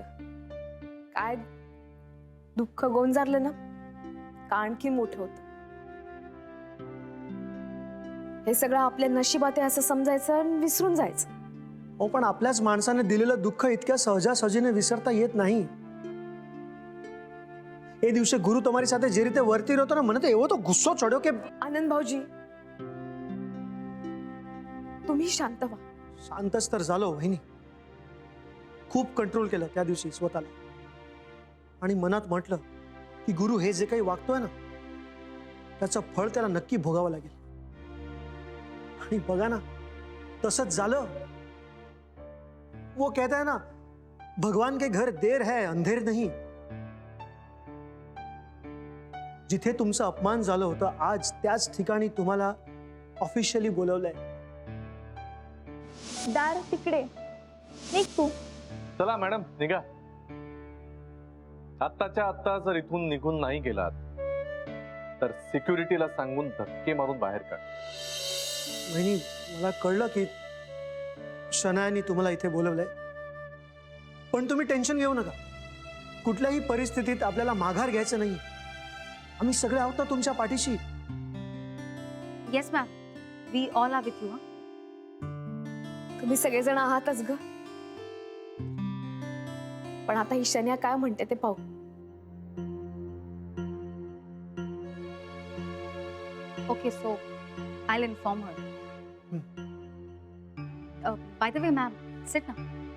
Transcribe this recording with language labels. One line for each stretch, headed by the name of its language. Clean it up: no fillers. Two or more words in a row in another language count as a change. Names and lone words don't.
Marathi: काय दुःख गोंजारलं ना का आणखी मोठं होतं। हे सगळं आपल्या नशिबात आहे असं समजायचं आणि विसरून जायचं। हो, पण आपल्याच माणसाने दिलेलं दुःख इतक्या सहजासहजीने विसरता येत नाही।
Gujarati: એ દિવસે ગુરુ તુમ્હારી સાથે જે રીતે વર્તી રહ્યો હતો ને, મને તો એવો તો ગુસ્સો ચડ્યો કે
Marathi: आनंद भाऊजी, तुम्ही शांत व्हा। शांतच तर झालो वहिनी। खूप कंट्रोल केलं त्या दिवशी स्वतःला, आणि मनात म्हटलं की गुरु हे जे काही वागतोय ना त्याचं फळ त्याला नक्की भोगावं लागेल। आणि बघा ना, तसंच झालं।
Hindi: वो कहता है ना, भगवान के घर देर है अंधेर नहीं।
Marathi: जिथे तुमचं अपमान झालं होतं, आज त्याच ठिकाणी तुम्हाला ऑफिशियली बोलवलंय। दार तिकडे, निघ तू। चला मॅडम, निघा। आत्ताच्या आत्ता जर इथून निघून नाही गेलात तर सिक्युरिटीला सांगून धक्के मारून बाहेर काढ। वहिनी, मला कळलं की शनायानी तुम्हाला इथे बोलवलंय, पण तुम्ही टेन्शन घेऊ नका। कुठल्याही परिस्थितीत आपल्याला माघार घ्यायचं नाही। आम्ही सगळे आहोत ना तुमच्या पाठीशी।
English: Yes ma'am, We all are with you.
Marathi: तुम्ही सगळेजण आहातच ग, पण आता ही शन्या काय म्हणते ते पाहू।
English: OK, so I will inform her. By the way ma'am, sit ना।